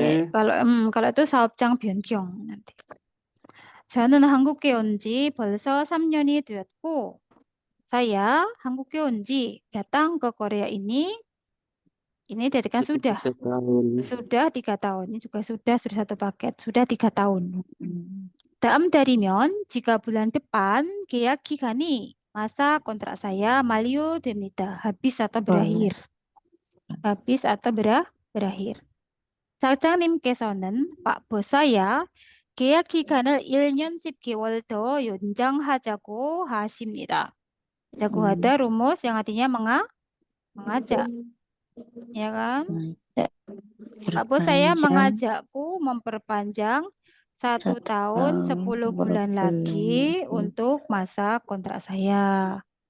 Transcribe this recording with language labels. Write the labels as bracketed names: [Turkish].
[Indonesian] kalau itu [Korean] 사업장 변경 [Indonesian] nanti. [Korean] 저는 한국에 온 지 벌써 3년이 되었고, [Indonesian] saya [Korean] 한국에 온 지 [Indonesian] datang ke Korea ini tadi kan sudah 3 tahun. Ini juga sudah 1 paket, sudah 3 tahun. [Korean] 다음 달이면 [Indonesian] jika bulan depan [Korean] 계약 기간이 [Indonesian] masa kontrak saya [Korean] 만료됩니다. [Indonesian] habis atau berakhir. habis atau berakhir. [Korean] 사장님께서는 [Indonesian] Pak bos saya [Korean] 계약 기간을 1년 10개월 더 연장하자고 하십니다. [Indonesian] 자고 하다 rumus yang artinya mengajak. Ya kan? Pak bos saya mengajakku memperpanjang 1 tahun 10 bulan lagi untuk masa kontrak saya.